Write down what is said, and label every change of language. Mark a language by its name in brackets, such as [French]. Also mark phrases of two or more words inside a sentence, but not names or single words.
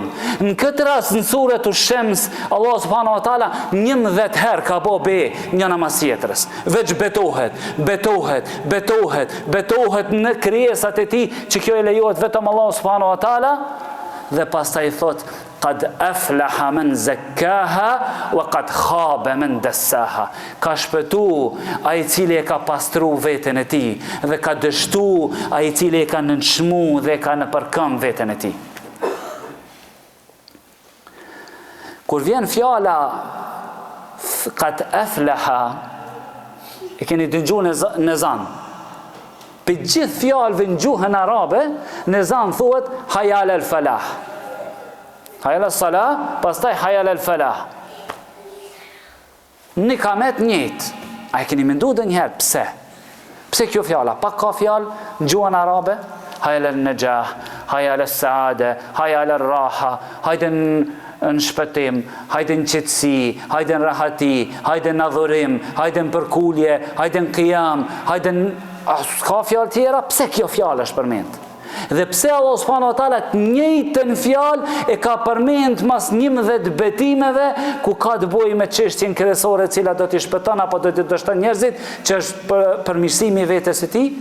[Albanian] Në këtë rast në suretu Shams, Allah [Arabic] سبحانه وتعالى [Albanian] 11 herë ka bo be njëna mas tjetrës. Veç betohet në krijesat e tij që kjo e lejohet vetëm Allah [Arabic] سبحانه وتعالى, [Albanian] dhe pastaj thot [Arabic] قد أفلح من زكاها وقد خاب من دساها. [Albanian] Ka shpëtu ai i cili e ka pastru veten e tij, dhe ka dështu ai i cili e ka nënshmu dhe ka nëpërkëm veten e tij. Kur vjen fjala [Arabic] قد أفلح, [Albanian] e keni dëgjuar në zan. Për gjithë fjalëve në gjuhën arabe, në zan thuhet [Arabic] حي على الفلاح. حي على الصلاة, pastaj حي على الفلاح. [Albanian] Në kamet njëjtë. A e keni menduar ndonjëherë pse? Pse kjo fjala? Pak ka fjalë në gjuhën arabe, [Arabic] حي على النجاح حي على السعادة حي على الراحة, [Albanian] hajde në shpëtim, hajde në qetësi, hajde në rahati, hajde në adhurim, hajde në përkulje, hajde në qiyam, hajde në... Ka fjalë tjera, pse kjo fjalë është përmend? Dhe pse Allah [Arabic] سبحانه وتعالى [Albanian] të njëjtën fjalë e ka përmend mas 11 betimeve ku ka të bëjë me çështjen kryesore e cila do t'i shpëton apo do t'i dështon njerëzit, që është përmirësimi i vetes së tij?